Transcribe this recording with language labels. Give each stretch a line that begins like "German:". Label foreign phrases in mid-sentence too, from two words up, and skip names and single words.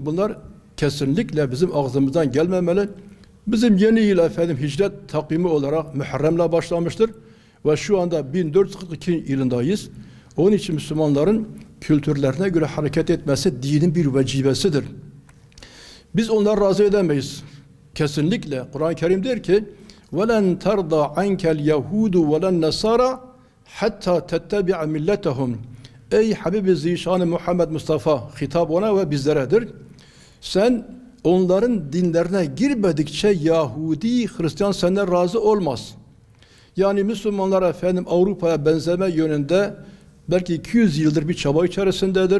Turkish: Bunlar kesinlikle bizim ağzımızdan gelmemeli. Bizim yeni yıl hicret takvimi olarak Muharrem'le başlamıştır. Ve şu anda 1442 yılındayız. Onun için Müslümanların kültürlerine göre hareket etmesi dinin bir vecibesidir. Biz onları razı edemeyiz. Kesinlikle. Kur'an-ı Kerim der ki
Arabic: وَلَنْ تَرْضَى عَنْكَ الْيَهُودُ وَلَنْ نَصَارَى حَتَّى تَتَّبِعَ مِلَّتَهُمْ
Turkish: Ey Habibi Zişan-ı Muhammed Mustafa, hitap ona ve bizleredir. Sen onların dinlerine girmedikçe Yahudi, Hristiyan senden razı olmaz. Yani Müslümanlar efendim Avrupa'ya benzeme yönünde belki 200 yıldır bir çaba içerisindedir.